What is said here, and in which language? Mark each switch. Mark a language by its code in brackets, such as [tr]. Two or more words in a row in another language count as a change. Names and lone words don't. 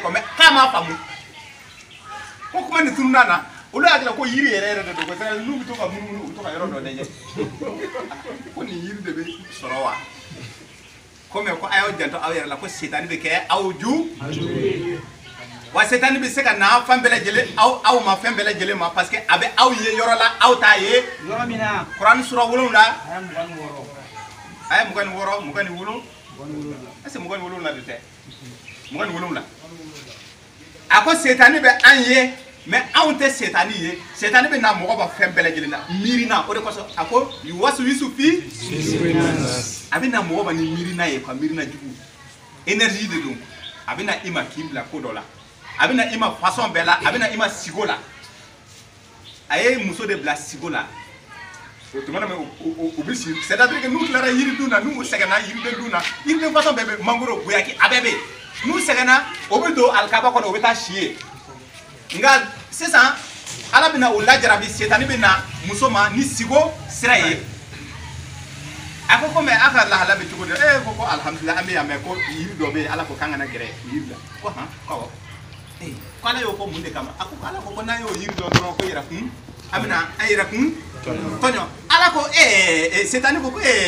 [bm] kɔ mais k'a m'a faamu ko kuma nin tununa na olu y'a kɛ ko yiri yɛrɛ yɛrɛ de don ko sɛnɛ n'u bɛ to ka munumunu u bɛ to ka yɔrɔ dɔ lajɛ ko nin yiri de bɛ sɔrɔ wa ko mais ko a y'aw janto aw yɛrɛ la ko setani bɛ kɛ aw ju wa setani bɛ se ka na fɛn bɛɛ lajɛlen aw ma fɛn bɛɛ lajɛlen ma [fr] parce que [bm] a bɛ aw ye yɔrɔ la aw t'a ye yɔrɔ min na kuranɛ sura 7 aya 26 27 [fr] est-ce que [bm] 27 de tɛ 27 a ko setani bɛ an ye mais anw tɛ setani ye setani bɛ na mɔgɔ ba fɛn bɛɛ lajɛlen na miirina o de kosɔn a ko yuwaswisu fi a bɛ na mɔgɔ ba ni miirina ye quoi miirina jugu énergie de don a bɛ na i ma k'i bila ko dɔ la a bɛ na i ma façon bɛɛ la a bɛ na i ma sigo la a ye muso de bila sigo la o tuma na o bɛ si [fr] c'est à dire que [bm] n'u tilara yiridun na n'u sɛgɛnna yiriden dun na yiriden façon bɛɛ bɛ mangoro goyaki a bɛɛ bɛ yen n'u sɛgɛnna o bɛ don alikaba kɔnɔ o bɛ taa si ye nka sisan ala bɛna o lajarabi setani bɛ na muso ma ni sigo sira ye a ko mais a ka lahala bɛ cogo di ko alhamdulilah an bɛ yan mɛ ko yiri dɔ bɛ yen ala ko k'an kana gɛrɛ yiri la ko han awɔ ko ala y'o fɔ mun de kama a ko ala ko n'an y'o yiri dɔn dɔrɔn ko yɛrɛkun an bɛna an yɛrɛkun tɔɲɔ ala ko setani ko